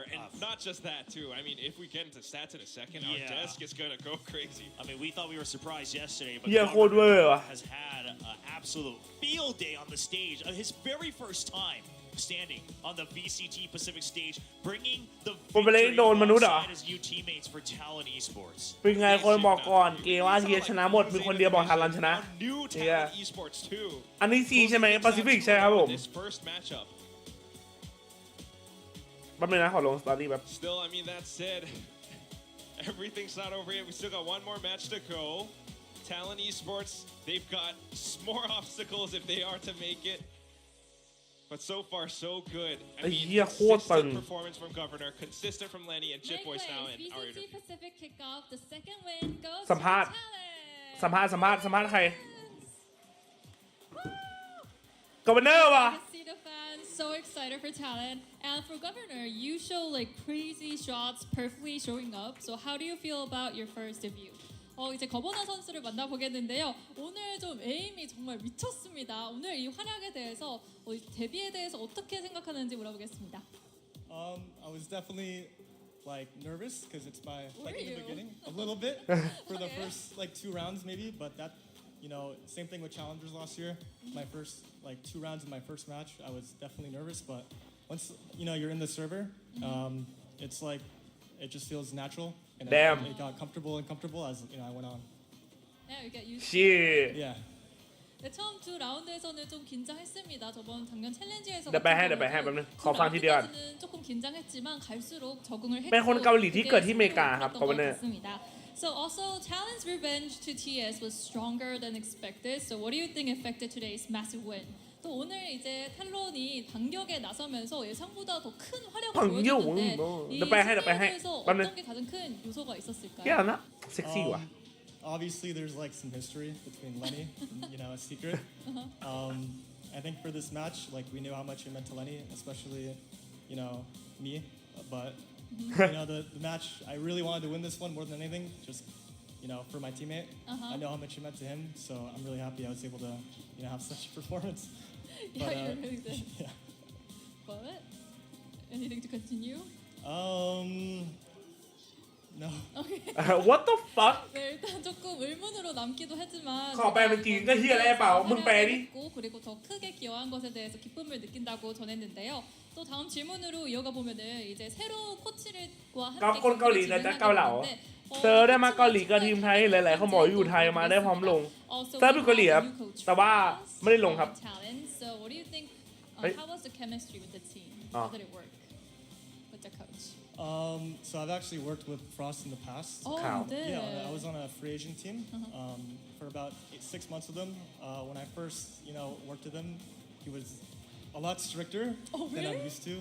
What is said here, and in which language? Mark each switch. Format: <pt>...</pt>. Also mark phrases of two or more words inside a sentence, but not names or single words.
<en>And not just that too. I mean, if we get into stats in a second, our desk is going to go crazy. I mean, we thought we were surprised yesterday, but Yeah, cold weather. has had an absolute field day on the stage. His very first time standing on the VCT Pacific stage, bringing the</en> <th>ผมไปเล่น</th> <en>victory</en> <th>โดนมนุษย์เหรอ</th> <en>alongside his new teammates for Talon Esports.</en> <th>เป็นไงคนบอกก่อนเกมว่าทีชนะหมดมีคนเดียวบอกทารันชนะ</th> <en>New Talon Esports too.</en> <th>อันนี้ซีใช่ไหมแปซิฟิกใช่ครับผม</th> <en>This first matchup.</en> <th>แป๊บนึงนะขอลงสตอรี่แบบ</th> <en>Still, I mean, that said, everything's not over yet. We still got one more match to go. Talon Esports, they've got more obstacles if they are to make it. But so far, so good. I mean, consistent performance from Governor, consistent from Lenny, and Chip Boys now in our interview. Pacific kickoff. The second win goes</en> <th>สัมภาษณ์</th> <en>to Talon.</en> <th>สัมภาษณ์ใครกอเวอร์เนอร์ว่ะ</th> <en>I can see the fans so excited for Talon. And for Governor, you show like crazy shots perfectly showing up. So how do you feel about your first debut?</en> <ko>이제 거버너 선수를 만나보겠는데요. 오늘 좀 에임이 정말 미쳤습니다. 오늘 이 활약에 대해서 데뷔에 대해서 어떻게 생각하는지 물어보겠습니다.</ko> <en>I was definitely like nervous because it's my Were in the you? beginning a little bit for the first like 2 rounds maybe, but that same thing with challengers last year. My first like 2 rounds in my first match, I was definitely nervous, but once you're in the server, it's like it just feels natural. And Damn. It got comfortable as I went on. Yeah, you get used to shit Yeah.</en> <ko>네, 처음 2 라운드에서는 좀 긴장했습니다. 작년 챌린지에서</ko> <th>เดี๋ยวไปให้แป๊บนึงขอฟังทีเดียวก่อน</th> <ko>라운드까지는 조금 긴장했지만 갈수록 적응을 했고</ko> <th>เป็นคนเกาหลีที่เกิดที่อเมริกาครับ</th> <ko>그게 Governor. 스무고였던 것 같습니다.</ko> <en>So also Talon's revenge to TS was stronger than expected. So what do you think affected today's massive win?</en> <ko>또 오늘 이제 탈론이 반격에 나서면서 예상보다 더 큰 활약을 보여줬는데 이 승리에서 어떤 게 가장 큰 요소가 있었을까요?</ko> <th>เกี่ยวนะเซ็กซี่ว่ะ</th> <en>Obviously, there's like some history between Lenny and a secret. I think for this match, like we knew how much it meant to Lenny, especially me. But the match, I really wanted to win this one more than anything, just for my teammate. I know how much it meant to him, so I'm really happy I was able to have such a performance. Yeah, you really did. Yeah. But anything to continue? No. Okay. What the fuck</en> <ko>네, 일단 조금 의문으로 남기도 하지만</ko> <th>ขอแปลเป็นจีนก็เฮียอะไรเปล่ามึงแปลดิ</th> <ko>그리고 더 크게 기여한 것에 대해서 기쁨을 느낀다고 전했는데요. 또 다음 질문으로 이어가 보면은 이제 새로 코치를과 함께</ko> <th>คนเกาหลีนะจะเกาเหลาเซอร์ได้มาเกาหลีกับทีมไทยหลายๆเขาบอกอยู่ไทยมาได้พร้อมลง เซอร์เป็นเกาหลีครับแต่ว่าไม่ได้ลงครับ</th> <en>So what do you think? How was the chemistry with the team? How did it work with the coach? So I've actually worked with Frost in the past.</en> <ko>네.</ko> <en>Yeah, I was on a free agent team for about 6 months with him. When I first, worked with him, he was a lot stricter than I'm used to.</en>